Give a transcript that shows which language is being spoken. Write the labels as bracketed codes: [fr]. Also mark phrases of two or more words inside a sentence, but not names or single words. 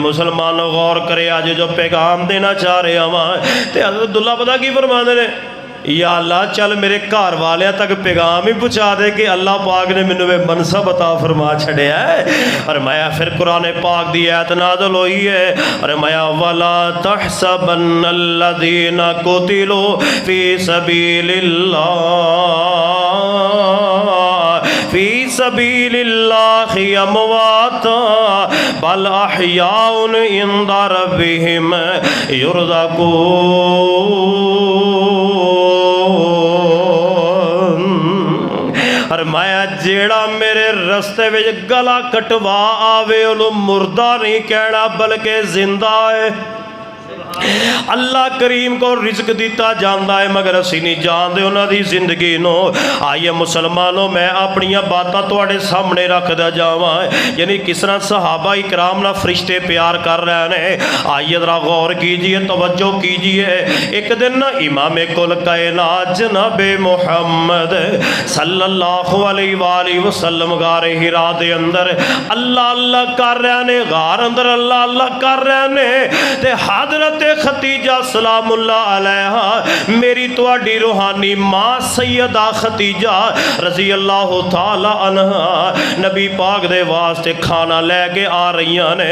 [pa] مسلمان غور کرے آج جو پیغام دینا چاہ رہے ہاں تے حضرت عبداللہ پتہ کی فرماندے نے یا اللہ چل میرے گھر والیاں تک پیغام ہی پہنچا دے کہ اللہ پاک نے مینوں منصب عطا فرما چھڑیا ہے۔ فرمایا پھر قرآن پاک دی آیت نازل ہوئی ہے، فرمایا [ar] وَلَا تَحْسَبَنَّ الَّذِينَ قُتِلُوا فِي سَبِيلِ اللَّهِ أَمْوَاتًا بَلْ أَحْيَاءٌ عِندَ رَبِّهِمْ يُرْزَقُونَ۔ [pa] فرمایا جیڑا میرے رستے وچ گلا کٹوا آوے انہوں مردہ نہیں کہنا بلکہ زندہ ہے۔ اللہ کریم کو رزق دیتا جاندا ہے مگر اسی نہیں جاندے انہاں دی زندگی نو۔ آئیے مسلمانوں میں اپنی باتاں تواڈے سامنے رکھ دا جاواں، [ur] یعنی کس طرح صحابہ اکرام نہ فرشتے پیار کر رہے ہیں۔ آئیے ذرا غور کیجئے، توجہ کیجئے۔ [pa] ایک دن نا امام کل کائنات جناب محمد [ar] صلی اللہ علیہ وآلہ وسلم [pa] غار حرا دے اندر اللہ اللہ کر رہے ہیں، غار اندر اللہ اللہ کر رہے ہیں تے حضرت ختیجہ [ar] سلام اللہ علیہا [pa] میری تواڈی روحانی ماں سیدہ ختیجہ [ar] رضی اللہ تعالی عنہ [pa] نبی پاک دے واسطے کھانا لے کے آ رہی نے۔